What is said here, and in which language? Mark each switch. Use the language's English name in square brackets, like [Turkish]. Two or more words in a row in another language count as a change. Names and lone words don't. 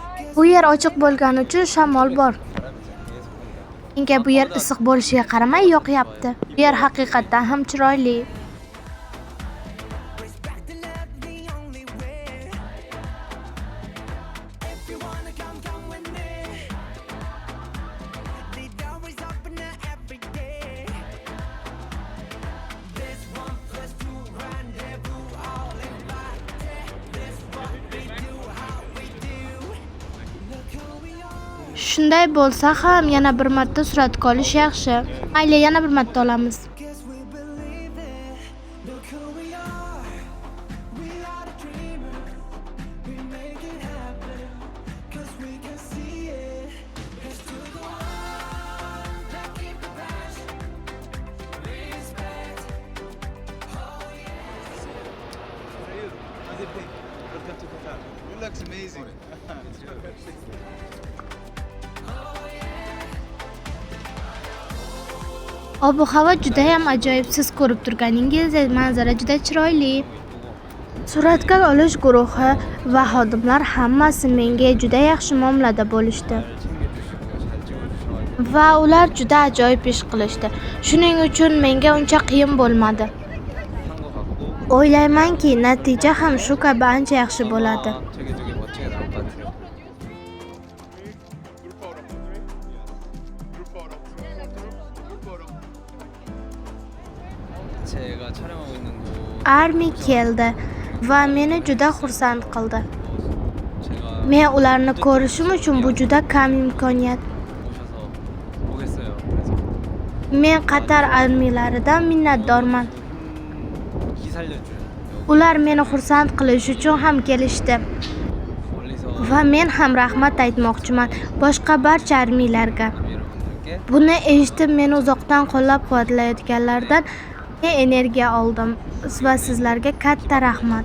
[Uzbek] Bu yer ochiq bo'lgani uchun shamol bor. Menga bu yer issiq bo'lishiga qaramay yoqyapti. Bu yer haqiqatan ham chiroyli. [English] Respect and love the only way. If you wanna come, come with me. The door is open every day. This 1+2 rendezvous, all invited. This what we do, how we do. Look who we are. [Uzbek] Shunday bo'lsa ham yana bir marta suratga olish yaxshi. Mayli, yana bir marta olamiz. [English] Guess we believe it. Look who we are. We are the dreamers. We make it happen. 'Cause we can see it. Here's to the one that keep the passion. Respect. It looks amazing. [Uzbek] Ob-havo juda ham ajoyib. Siz ko'rib turganingizdek, manzara juda chiroyli. Suratga olish guruhi va xodimlar hammasi menga juda yaxshi muomalada bo'lishdi. Va ular juda ajoyib ish qilishdi. Shuning uchun menga uncha qiyin bo'lmadi. O'ylaymanki, natija ham shu kabi ancha yaxshi bo'ladi. [Korean] 되게 멋지게 나올 것 같아요. 제가 촬영하고 있는 곳 [Uzbek] Armi keldi va meni juda xursand qildi. [Korean] 제가 [Uzbek] Men ularni ko'rishim uchun bu juda kam imkoniyat. [Korean] 오셔서 보겠어요. 그래서 [Uzbek] Men Qatar armiyalaridan minnatdorman. [Korean] 기 살려준 [Uzbek] Ular meni xursand qilish uchun ham kelishdi [Korean] 멀리서 [Uzbek] va men ham rahmat aytmoqchiman boshqa barcha armiylarga. [Korean] 여러분들께 [Uzbek] Buni eshitib meni uzoqdan qo'llab-quvvatlayotganlardan men energiya oldim va sizlarga katta rahmat.